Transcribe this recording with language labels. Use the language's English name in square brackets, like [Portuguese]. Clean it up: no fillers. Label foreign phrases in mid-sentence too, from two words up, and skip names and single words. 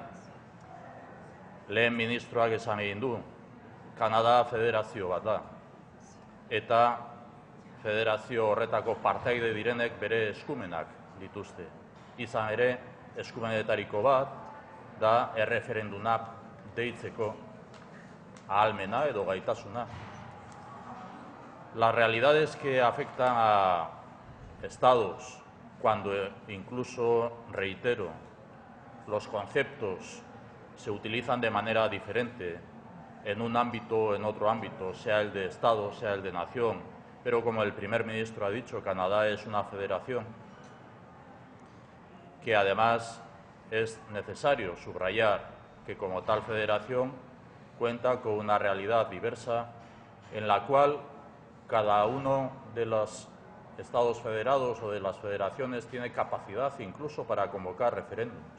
[Basque] Lehen ministroak esan egin du, Kanada federazio bat da, eta federazio horretako partaide direnek bere eskumenak dituzte. Izan ere, eskumenetariko bat da erreferenduna deitzeko ahalmena edo gaitasuna. [Spanish] Las realidades que afectan a estados, cuando incluso, reitero, los conceptos se utilizan de manera diferente en un ámbito o en otro ámbito, sea el de Estado, sea el de nación, pero como el primer ministro ha dicho, Canadá es una federación que además es necesario subrayar que como tal federación cuenta con una realidad diversa en la cual cada uno de los Estados federados o de las federaciones tiene capacidad incluso para convocar referéndums,